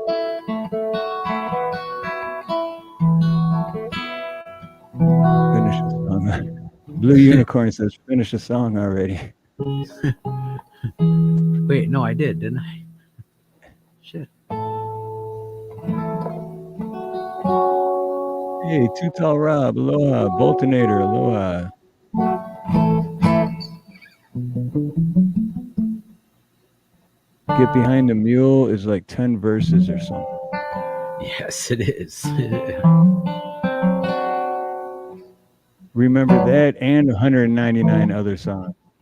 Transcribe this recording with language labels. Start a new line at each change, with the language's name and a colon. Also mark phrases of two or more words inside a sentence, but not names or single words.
English: Finish the song. Blue Unicorn says, finish the song already. Wait, no, I did, didn't I? Shit. Hey, Too Tall Rob, aloha. Boltonator, aloha. Get Behind the Mule is like 10 verses or something. Yes, it is. Remember that and 199 other songs.